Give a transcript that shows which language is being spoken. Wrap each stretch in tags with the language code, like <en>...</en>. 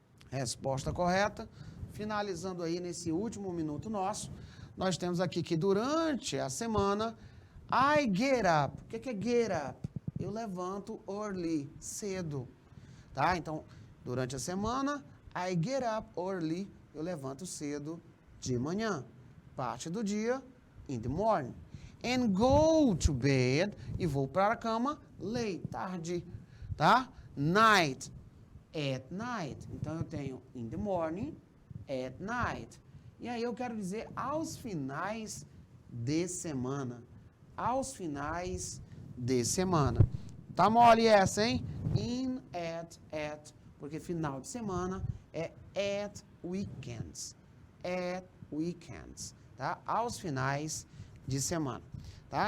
<pt>Resposta correta. Finalizando aí nesse último minuto nosso, nós temos aqui que durante a semana</pt> <en>I get up.</en> <pt>O que é get up? Eu levanto early, cedo. Tá? Então, durante a semana,</pt> <en>I get up early.</en> <pt>Eu levanto cedo de manhã. Parte do dia,</pt> <en>in the morning. And go to bed.</en> <pt>E vou para a cama late, tarde.</pt> <en>Tá? Night. At night.</en> <pt>Então, eu tenho</pt> <en>in the morning, at night.</en> <pt>E aí eu quero dizer aos finais de semana. Aos finais de semana. Tá mole essa, hein? In, at. Porque final de semana é</pt> <en>at weekends. At weekends.</en> <pt>Tá? Aos finais de semana. Tá?</pt>